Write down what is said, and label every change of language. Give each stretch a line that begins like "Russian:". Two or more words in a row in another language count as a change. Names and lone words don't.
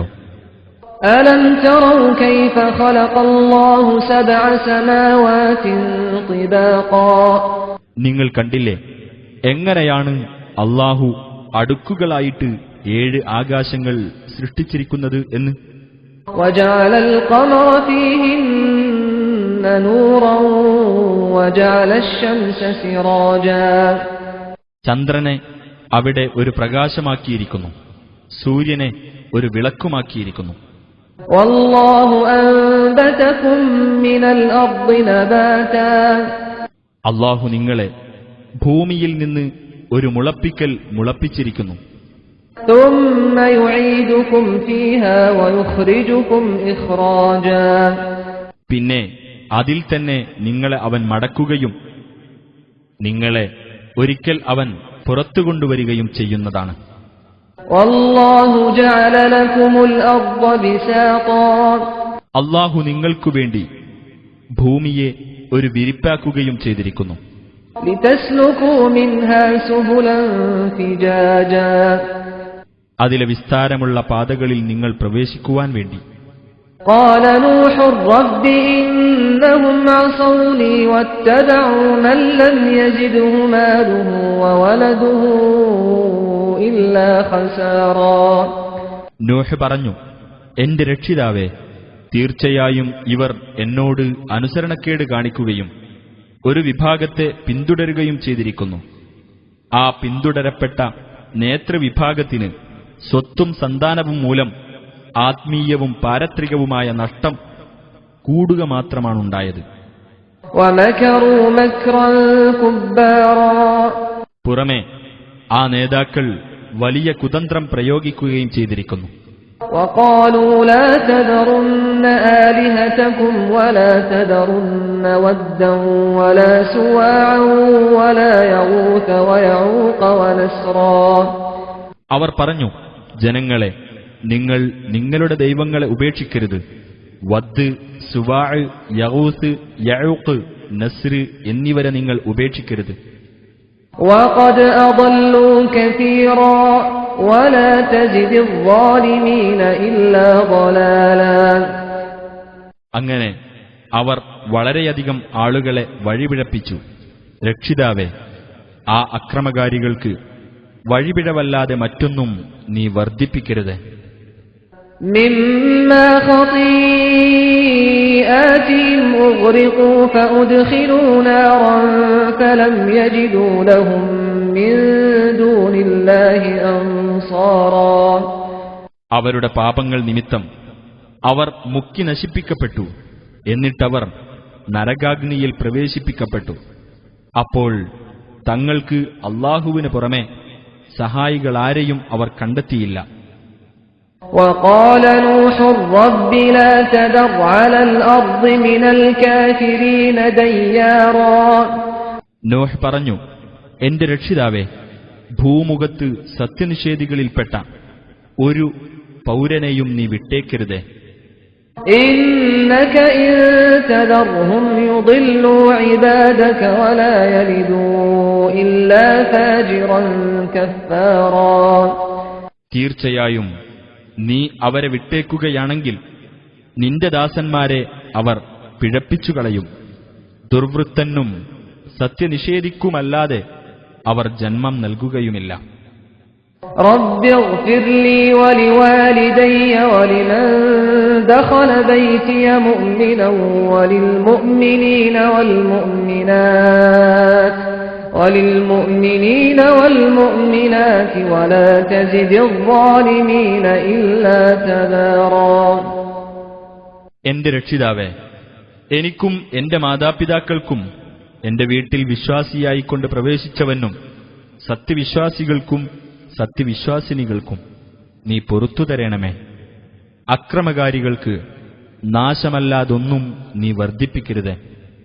Arabic: ألم تروا كيف خلق الله سبع سماوات طباقا.
Malayalam: നിങ്ങൾ കണ്ടില്ലേ എങ്ങനെയാണ് അല്ലാഹു അടുക്കുകളായിട്ട് 7 ആകാശങ്ങൾ സൃഷ്ടിച്ചിരിക്കുന്നത് എന്ന്.
Arabic: وجعل القمر فيهن نورا وجعل الشمس سراجا
Malayalam: ചന്ദ്രനെ അവിടെ ഒരു പ്രകാശമാക്കിയിരിക്കുന്നു, സൂര്യനെ ഒരു വിളക്കുമാക്കിയിരിക്കുന്നു.
Arabic: والله أنبتكم من الأرض نباتا
Malayalam: അല്ലാഹു നിങ്ങളെ ഭൂമിയിൽ നിന്ന് ഒരു മുളപ്പിക്കൽ മുളപ്പിച്ചിരിക്കുന്നു.
Arabic: ثم يعيدكم فيها ويخرجكم إخراجا
Malayalam: പിന്നെ അതിൽ തന്നെ നിങ്ങളെ അവൻ മടക്കുകയും നിങ്ങളെ ഒരിക്കൽ അവൻ പുറത്തുകൊണ്ടുവരികയും ചെയ്യുന്നതാണ്.
Arabic: والله جعل لكم الأرض بساطا
Malayalam: അല്ലാഹു നിങ്ങൾക്കു വേണ്ടി ഭൂമിയെ ഒരു വിരിപ്പാക്കുകയും ചെയ്തിരിക്കുന്നു.
Arabic: لتسلكوا منها سبلا فجاجا
Malayalam: അതിലെ വിസ്താരമുള്ള പാതകളിൽ നിങ്ങൾ പ്രവേശിക്കുവാൻ വേണ്ടി.
Arabic: قال نوح رب إنهم عصوني واتبعوا من لم يزده ماله وولده إلا خسارا
Malayalam: നോഹ് പറഞ്ഞു, എന്റെ രക്ഷിതാവേ, തീർച്ചയായും ഇവർ എന്നോട് അനുസരണക്കേട് കാണിക്കുകയും ഒരു വിഭാഗത്തെ പിന്തുടരുകയും ചെയ്തിരിക്കുന്നു. ആ പിന്തുടരപ്പെട്ട നേതൃവിഭാഗത്തിന് സ്വത്തും സന്താനവും മൂലം ആത്മീയവും പാരത്രികവുമായ നഷ്ടം കൂടുക മാത്രമാണുണ്ടായത്.
Arabic: ومكروا مكرا كبارا
Malayalam: പുറമെ ആ നേതാക്കൾ വലിയ കുതന്ത്രം പ്രയോഗിക്കുകയും ചെയ്തിരിക്കുന്നു.
Arabic: وقالوا لا تذرن آلهتكم ولا تذرن ودا ولا سواعا ولا يغوث ويعوق ونسرا
Malayalam: അവർ പറഞ്ഞു, ജനങ്ങളെ, നിങ്ങൾ നിങ്ങളുടെ ദൈവങ്ങളെ ഉപേക്ഷിക്കരുത്. വദ്, സുവാഅ്, യഗൂസ്, യഊഖ്, നസ്ര് എന്നിവരെ നിങ്ങൾ ഉപേക്ഷിക്കരുത്.
Arabic: وقد أضلوا كثيرا ولا تزد الظالمين إلا ضلالا
Malayalam: അങ്ങനെ അവർ വളരെയധികം ആളുകളെ വഴിപിഴപ്പിച്ചു. രക്ഷിതാവേ, ആ അക്രമകാരികൾക്ക് വഴിപിഴവല്ലാതെ മറ്റൊന്നും നീ വർദ്ധിപ്പിക്കരുത്.
Arabic: مما خطيئاتهم أغرقوا فأدخلوا نارا فلم يجدوا لهم من دون الله أنصارا
Malayalam: അവരുടെ പാപങ്ങൾ നിമിത്തം അവർ മുക്കി നശിപ്പിക്കപ്പെട്ടു. എന്നിട്ടവർ നരകാഗ്നിയിൽ പ്രവേശിപ്പിക്കപ്പെട്ടു. അപ്പോൾ തങ്ങൾക്ക് അല്ലാഹുവിന് പുറമെ സഹായികളാരെയും അവർ കണ്ടെത്തിയില്ല.
Arabic: وقال نوح رب لا تذر على الأرض من الكافرين ديارا
Malayalam: നോഹ് പറഞ്ഞു, എന്റെ രക്ഷിതാവേ, ഭൂമുഖത്ത് സത്യനിഷേധികളിൽപ്പെട്ട ഒരു പൗരനെയും നീ വിട്ടേക്കരുതേ.
Arabic: إنك إن تذرهم يضلوا عبادك ولا يلدوا إلا فاجرا كفارا
Malayalam: തീർച്ചയായും നീ അവരെ വിട്ടേക്കുകയാണെങ്കിൽ നിന്റെ ദാസന്മാരെ അവർ പിഴപ്പിച്ചുകളയും. ദുർവൃത്തനും സത്യനിഷേധിക്കുമല്ലാതെ അവർ ജന്മം നൽകുകയുമില്ല.
Arabic: رب اغفر لي ولوالدي ولمن دخل بيتي مؤمنا وللمؤمنين والمؤمنات ولا تزد الظالمين إلا تبارا
Malayalam: എന്റെ രക്ഷിതാവേ, എനിക്കും എന്റെ മാതാപിതാക്കൾക്കും എന്റെ വീട്ടിൽ വിശ്വാസിയായിക്കൊണ്ട് പ്രവേശിച്ചവനും സത്യവിശ്വാസികൾക്കും സത്യവിശ്വാസിനികൾക്കും നീ പൊറുത്തു തരണമേ. അക്രമകാരികൾക്ക് നാശമല്ലാതൊന്നും നീ വർദ്ധിപ്പിക്കരുത്.